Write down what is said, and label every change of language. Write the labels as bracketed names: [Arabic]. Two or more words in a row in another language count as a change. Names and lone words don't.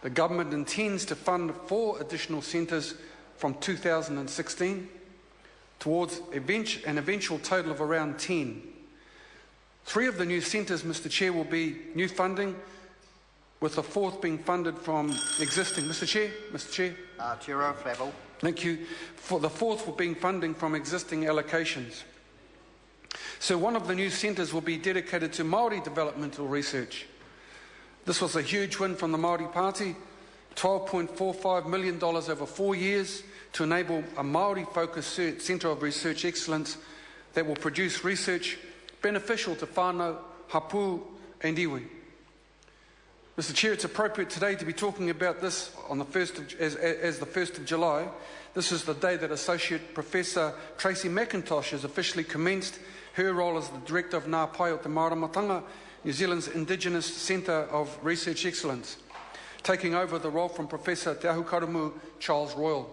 [English] The government intends to fund 4 additional centres from 2016 towards an eventual total of around 10. 3 of the new centres, Mr Chair, will be new funding, with the 4th being funded from existing. Mr Chair. [Māori] Te aro, Flavel. [English] Thank you. For the 4th will be funding from existing allocations. So one of the new centres will be dedicated to Māori developmental research. This was a huge win from the Māori Party, $12.45 million over 4 years to enable a Māori-focused centre of research excellence that will produce research beneficial to whānau, hapu and iwi. Mr Chair, it's appropriate today to be talking about this on the 1st as the 1st of July. This is the day that Associate Professor Tracy McIntosh has officially commenced her role as the Director of Ngā Pai o Te Māramatanga, New Zealand's Indigenous Centre of Research Excellence, taking over the role from Professor Te Ahukaramu Charles Royal.